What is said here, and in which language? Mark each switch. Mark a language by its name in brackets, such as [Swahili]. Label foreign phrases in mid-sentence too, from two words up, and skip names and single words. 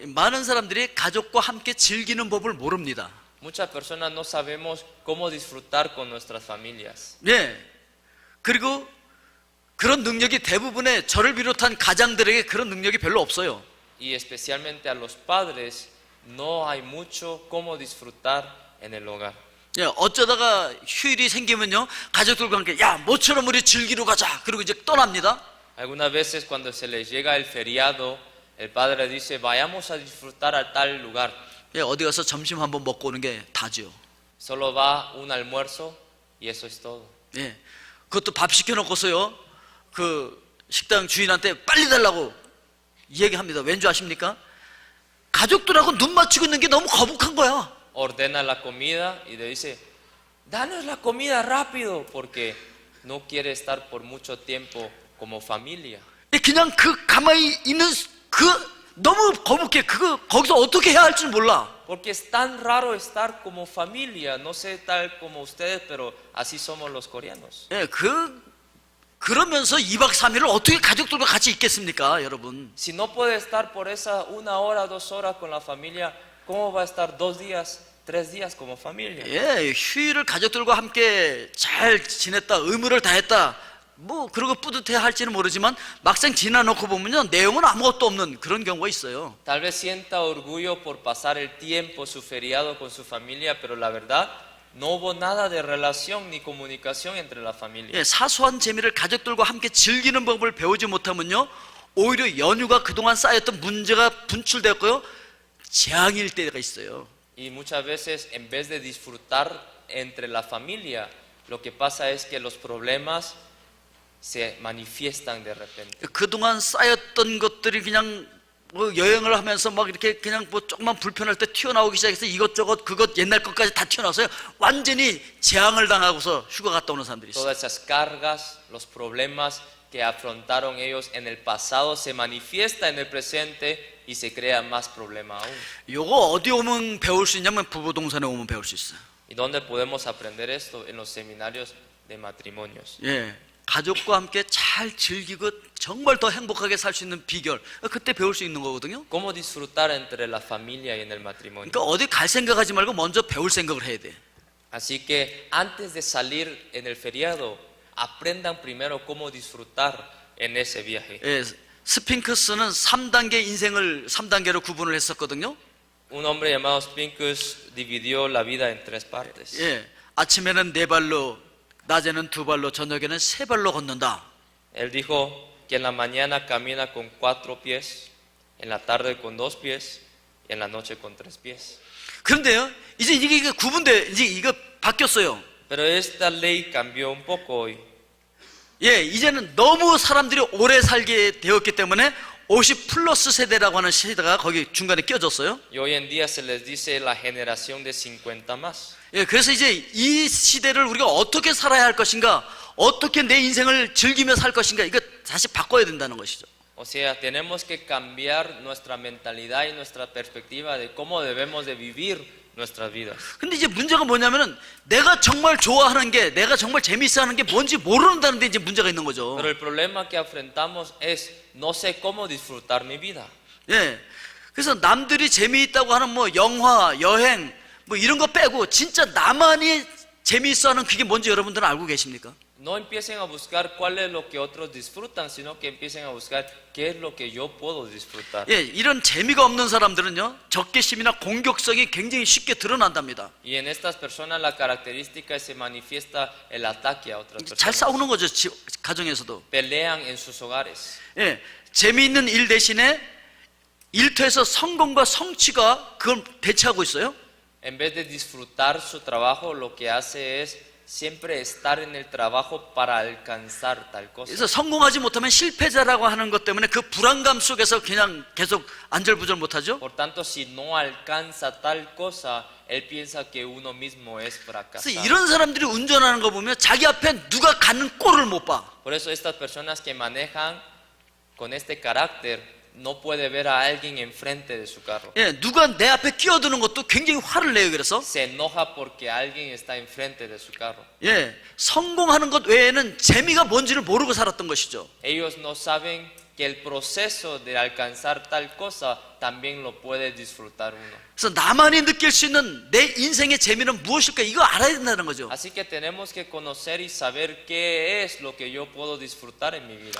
[Korean] 많은 사람들이 가족과 함께 즐기는 법을 모릅니다. [Spanish] Muchas personas no sabemos cómo disfrutar con nuestras familias. [Korean] 네. 그리고 그런 능력이 대부분의 저를 비롯한 가장들에게 그런 능력이 별로 없어요. [Spanish] Y especialmente a los padres no hay mucho cómo disfrutar en el hogar. [Korean] 예, 어쩌다가 휴일이 생기면요, 가족들과 함께 야, 모처럼 우리 즐기러 가자. 그리고 이제 떠납니다. [Spanish] Algunas veces cuando se les llega el feriado, el padre dice, vayamos a disfrutar a tal lugar. [Korean] 예, 어디 가서 점심 한번 먹고 오는 게 다죠. [Spanish] Solo va un almuerzo y eso es todo. [Korean] 예, 그것도 밥 시켜놓고서요, 그 식당 주인한테 빨리 달라고 얘기합니다. 왠지 아십니까? 가족들하고 눈 맞추고 있는 게 너무 거북한 거야. [Spanish] Ordena la comida y le dice, danos la comida rápido, porque no quiere estar por mucho tiempo como familia. [Korean] 그냥 그 가만히 있는 그 너무 거북해. 그거 거기서 어떻게 해야 할지 몰라. [Spanish] Porque es tan raro estar como familia, no sé tal como ustedes, pero así somos los coreanos. [Korean] 예, 그러면서 2박 3일을 어떻게 가족들과 같이 있겠습니까, 여러분? [Spanish] Si no puede estar por esa 1 hora, 2 horas con la familia, ¿cómo va a estar 2 días, 3 días como familia? [Korean] 예, 휴일을 가족들과 함께 잘 지냈다, 의무를 다했다, 뭐 그러고 뿌듯해 할지는 모르지만 막상 지나놓고 보면요, 내용은 아무것도 없는 그런 경우가 있어요. [Spanish] Tal vez sienta orgullo por pasar el tiempo, su feriado con su familia, pero la verdad no hubo nada de relación ni comunicación entre la familia. [Korean] 예, 사소한 재미를 가족들과 함께 즐기는 법을 배우지 못하면요, 오히려 연휴가 그동안 쌓였던 문제가 분출되었고요, 재앙일 때가 있어요. [Spanish] Y muchas veces en vez de disfrutar entre la familia, lo que pasa es que los problemas se manifiestan de repente. [Korean] 그동안 쌓였던 것들이 그냥 뭐 여행을 하면서 막 이렇게 그냥 뭐 조금만 불편할 때 튀어나오기 시작해서 이것저것 그것 옛날 것까지 다 튀어나와서요, 완전히 재앙을 당하고서 휴가 갔다 오는 사람들이 있어요. [Spanish] Todas esas cargas, los problemas que afrontaron ellos en el pasado se manifiesta en el presente y se crea más problema aún. [Korean] 요거 어디 오면 배울 수 있냐면 부부동산에 오면 배울 수 있어요. [Spanish] ¿Y dónde podemos aprender esto? En los seminarios de matrimonios. [Korean] 예, 가족과 함께 잘 즐기고 정말 더 행복하게 살 수 있는 비결, 그때 배울 수 있는 거거든요. [Spanish] ¿Cómo disfrutar entre la familia y en el matrimonio? [Korean] 그러니까 어디 갈 생각하지 말고 먼저 배울 생각을 해야 돼. [Spanish] Así que antes de salir en el feriado, aprendan primero cómo disfrutar en ese viaje. [Korean] 예, 스핑크스는 3단계 인생을 3단계로 구분을 했었거든요. [Spanish] Un hombre llamado Spincus dividió la vida en tres partes. [Korean] 예, 아침에는 4발로, 낮에는 2발로, 저녁에는 3발로 걷는다. [Spanish] Él dijo que en la mañana camina con 4 pies, en la tarde con 2 pies y en la noche con 3 pies. [Korean] 그런데요, 이제 이게 구분돼, 이제 이거 바뀌었어요. [Spanish] Pero esta ley cambió un poco hoy. [Korean] 예, 이제는 너무 사람들이 오래 살게 되었기 때문에 50 플러스 세대라고 하는 세대가 거기 중간에 껴졌어요. [Spanish] Y hoy en día se les dice la generación de 50 más. [Korean] 예, 그래서 이제 이 시대를 우리가 어떻게 살아야 할 것인가, 어떻게 내 인생을 즐기며 살 것인가, 이거 다시 바꿔야 된다는 것이죠. [Spanish] O sea, tenemos que cambiar nuestra mentalidad y nuestra perspectiva de cómo debemos de vivir nuestras vidas. [Korean] 근데 이제 문제가 뭐냐면은 내가 정말 좋아하는 게, 내가 정말 재밌어 하는 게 뭔지 모르는다는 데 이제 문제가 있는 거죠. [Spanish] Pero el problema que enfrentamos es no sé cómo disfrutar mi vida. [Korean] 예. 그래서 남들이 재미있다고 하는 뭐 영화, 여행, 뭐 이런 거 빼고 진짜 나만이 재미있어 하는 그게 뭔지 여러분들은 알고 계십니까? [Spanish] No empiecen a buscar cuál es lo que otros disfrutan, sino que empiecen a buscar qué es lo que yo puedo disfrutar. [Korean] 예, 이런 재미가 없는 사람들은요, 적개심이나 공격성이 굉장히 쉽게 드러난답니다. [Spanish] Y en estas personas la característica es se manifiesta el ataque a otras [Korean] 잘 [Spanish] personas. [Korean] 싸우는 거죠, 가정에서도. [Spanish] Pelean en sus hogares. [Korean] 예, 재미있는 일 대신에 일터에서 성공과 성취가 그걸 대체하고 있어요. [Spanish] En vez de disfrutar su trabajo, lo que hace es siempre estar en el trabajo para alcanzar tal cosa. [Korean] 그래서 성공하지 못하면 실패자라고 하는 것 때문에 그 불안감 속에서 그냥 계속 안절부절 못하죠. [Spanish] Por tanto, si no alcanza tal cosa, él piensa que uno mismo es [Korean] 그래서 [Spanish] fracasado. [Korean] 이런 사람들이 운전하는 거 보면 자기 앞에 누가 가는 꼴을 못 봐. [Spanish] Por eso estas personas que manejan con este carácter no puede ver a alguien enfrente de su carro. [Korean] 예, 누가 내 앞에 끼어드는 것도 굉장히 화를 내요. 그래서 [Spanish] Se enoja porque alguien está enfrente de su carro. [Korean] 예, 성공하는 것 외에는 재미가 뭔지를 모르고 살았던 것이죠. [Spanish] Ellos no saben que el proceso de alcanzar tal cosa también lo puede disfrutar uno. [Korean] 그래서 나만이 느낄 수 있는 내 인생의 재미는 무엇일까, 이거 알아야 된다는 거죠. [Spanish] Así que tenemos que conocer y saber qué es lo que yo puedo disfrutar en mi vida.